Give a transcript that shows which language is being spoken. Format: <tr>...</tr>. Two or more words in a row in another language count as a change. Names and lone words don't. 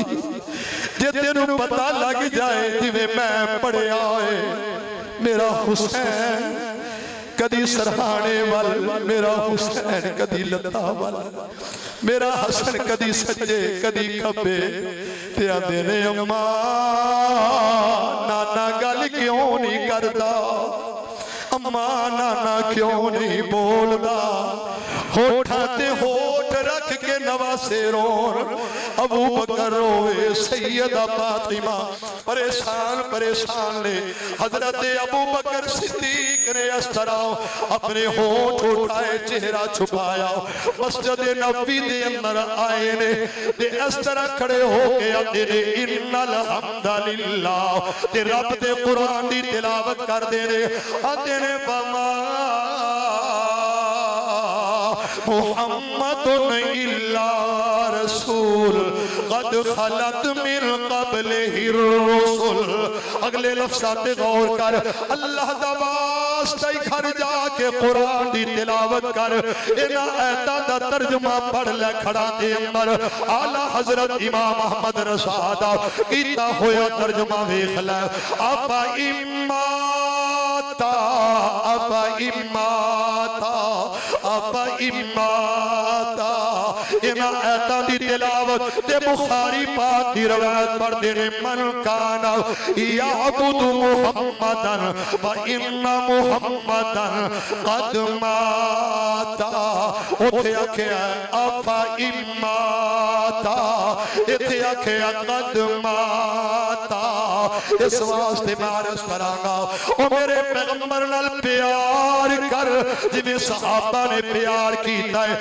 <pa>جے تینوں پتا لگ جائے جویں میں پڑھیا ہے، میرا حسین کدی سرہانے وال، میرا حسین کدی لتاں وال، میرا حسن کدی سجے کدی کھبے، تے آندے نے اماں نانا گل کیوں نہیں کردا، اماں نانا کیوں نہیں بولدا. ہوٹھاں تے ہوٹھ رکھ کے نواسے رون ابو بکر رووے، سیدہ فاطمہ پریشان پریشان نے. حضرت ابو بکر صدیق نے اس طرح اپنے ہوٹھ اٹھائے، چہرہ چھپایا، مسجد نبوی دے اندر آئے نے تے اس طرح کھڑے ہو کے آکھدے نے</pa> <ar>إن الحمد لله</ar> <pa>تے رب دے قرآن دی تلاوت کردے نے. آکھدے نے</pa> <ar>وما محمد إلا رسول قد خلت من قبله رسل.</ar> <pa>اگلے لفظاں تے غور کر، اللہ دا واسطہ ای گھر جا کے قرآن دی تلاوت کر، ایہناں آیتاں دا ترجمہ پڑھ لے کھڑا دے اندر. اعلیٰ حضرت امام احمد رضا دا کیتا ہویا ترجمہ ویکھ لے.</pa> <ar>أفإن مات أفإن مات أفإن مات,</ar> <pa>ایہناں آیتاں دی تلاوت تے بخاری پاک دی روایت پڑھدے نے.</pa> <ar>من كان يعبد محمدا فإن محمدا قد مات.</ar> <pa>اوتھے آکھیا</pa> <ar>أفإن مات,</ar> <pa>ایتھے آکھیا</pa> <ar>قد مات.</ar> <pa>اس واسطے میں عرض کراں گا، او میرے پیغمبر نال پیار کر جویں صحابہ نے پیار کیتا ہے.</pa>